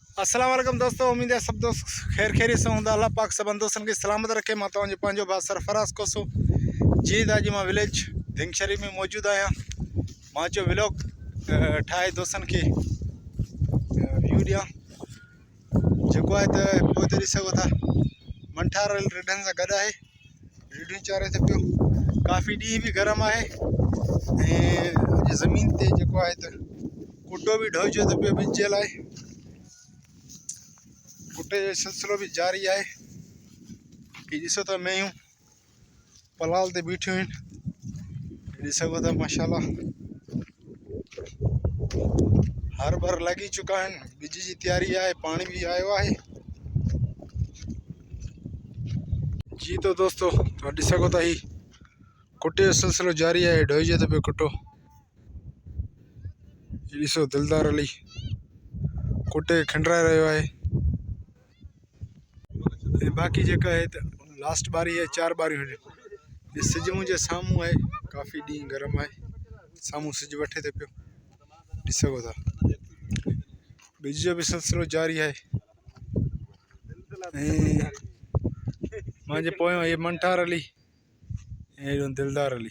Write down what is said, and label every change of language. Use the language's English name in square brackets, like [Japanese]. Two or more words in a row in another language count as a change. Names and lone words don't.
[Urdu] السلام علیکم دوستو، امید ہے سب دوست خیر خیریت سے ہوندا۔ اللہ پاک سب دوستن کے سلامت رکھے. [Sindhi] मां तव्हांजो पंहिंजो भाउ सरफराज़ कोसो जीअं अॼु मां विलेज धिंगशरी में मौजूद आहियां। मां चयो व्लॉग ठाहे दोस्तन के व्यू ॾियां। जेको आहे त पोइ त ॾिसी सघो था मंठार रिढनि सां गॾु आहे, रिढियूं चारे थो पियो। काफ़ी ॾींहुं बि गरम आहे ऐं अॼु ज़मीन ते जेको आहे त कुटो बि ढहिजो थो पियो ॿिज जे लाइ। कुटे जो सिलसिलो भी जारी है कि ॾिसो था मेयूं पलाल ते बीठियूं आहिनि, ॾिसी सघो था माशाल्लाह हर भर लगी चुका आहिनि। बिज जी तैयारी है, पानी भी आयो है जी। तो दोस्तों तो ॾिसी सघो था ही कुटे जो सिलसिलो जारी है, ढहिजे थो पियो कुटो। ॾिसो दिलदार अली कुटे खंडराए रहियो आहे। बाकी जेका है तो लास्ट बारी है, 4 बारियूं आहिनि। सिज मुंहिंजे साम्हूं आहे, काफ़ी ॾींहुं गरम आहे, साम्हूं सिज वठे थो पियो, ॾिसी सघो था। बिज जो भी सिलसिलो जारी है। मुंहिंजे पोयों ये मंठार अली ऐं हेॾो दिलदार अली।